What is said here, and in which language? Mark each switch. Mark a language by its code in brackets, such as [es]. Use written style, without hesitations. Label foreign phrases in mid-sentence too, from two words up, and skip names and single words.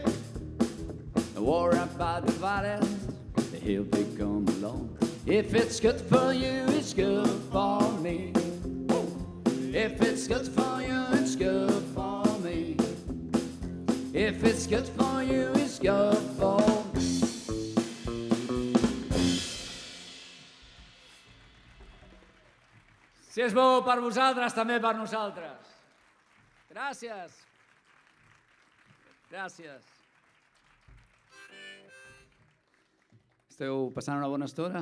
[en] Don't worry about the violence, he'll be come along. If it's good for you, it's good for me. If it's good for you, it's good for me. If it's good for you, it's good for me. [ca] Si és bo per vosaltres, també per nosaltres. Gràcies. Gràcies. Esteu passant una bona estona?